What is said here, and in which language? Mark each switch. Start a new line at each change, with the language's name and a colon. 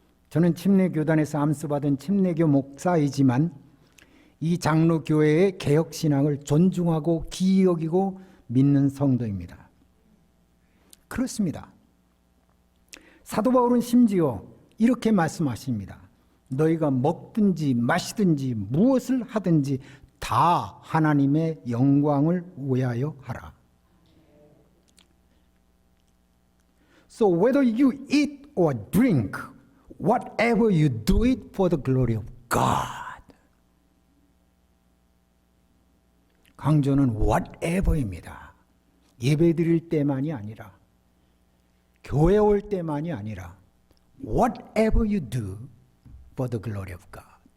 Korean: 저는 침례교단에서 암수받은 침례교 목사이지만 이 장로교회의 개혁신앙을 존중하고 기이 여기고 믿는 성도입니다. 그렇습니다. 사도 바울은 심지어 이렇게 말씀하십니다. 너희가 먹든지 마시든지 무엇을 하든지 다 하나님의 영광을 위하여 하라.
English: So whether you eat or drink, whatever you do it for the glory of God.
Korean: 강조는 whatever입니다. 예배 드릴 때만이 아니라, 교회 올 때만이 아니라,
English: whatever you do for the glory of God.